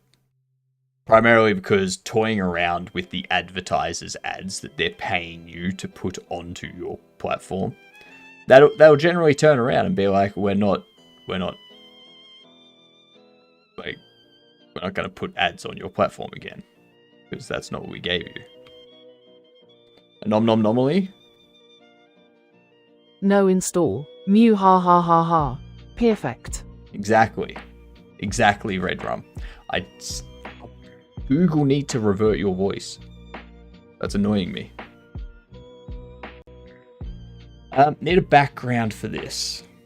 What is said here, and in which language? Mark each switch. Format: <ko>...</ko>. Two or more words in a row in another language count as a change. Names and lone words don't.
<en>Primarily because toying around with the advertisers' ads that they're paying you to put onto your platform, they'll generally turn around and be like, we're not going to put ads on your platform again, because that's not what we gave you. A nom nom nominally? No install. Mew ha ha ha ha. Perfect. Exactly, Red Rum. Google need to revert your voice. That's annoying me. Need a background for this.</en>